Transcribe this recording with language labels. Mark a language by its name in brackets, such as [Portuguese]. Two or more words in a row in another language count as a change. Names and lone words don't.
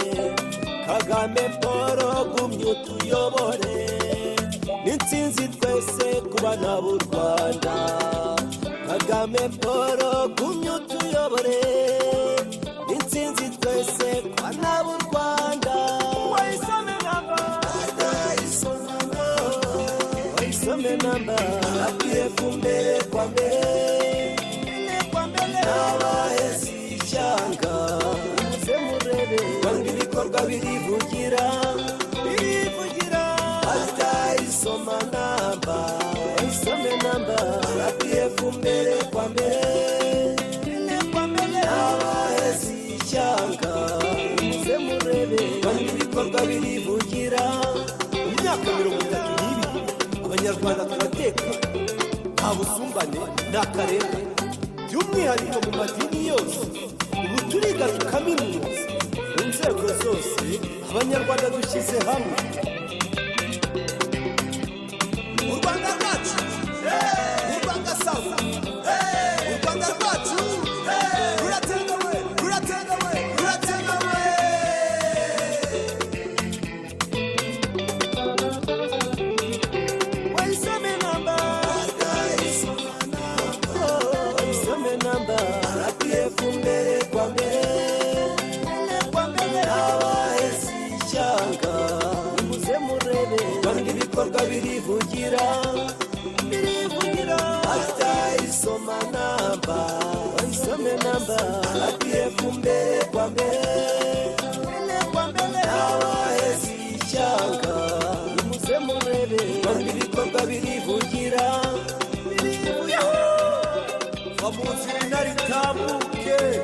[Kinyarwanda] Kagame Paul gumye utuyobore, n'intsinzi twese ku bana b'u Rwanda. Kagame Paul gumye utuyobore, n'intsinzi twese ku bana b'u Rwanda. [Swahili] Waisome namba, waisome namba. RPF mbele kwa mbele, esi changa [Kinyarwanda] muze murebe, kandi bikorwa birivugira. [Swahili] Waisome namba, waisome namba. RPF mbele kwa mbele, esi changa [Kinyarwanda] muze murebe, kandi bikorwa birivugira. Mu myaka 32 abanyarwanda turateka, nta busumbane n'akarere, by'umwihariko mu madini yose. Ubu turiga tukaminuza mu nzego zose, abanyarwanda dushyize hamwe. U Rwanda rwacu, u Rwanda sawa, u Rwanda rwacu rurategawe, rurategawe, rurategawe. [Swahili] Waisome namba, waisome namba. RPF mbele kwa mbele, esi changa [Kinyarwanda] muze murebe, kandi bikorwa birivugira. [Swahili] Waisome namba, waisome namba. RPF mbele kwa mbele, esi changa [Kinyarwanda] muze murebe, kandi bikorwa birivugira. Wamuzi naritambuke,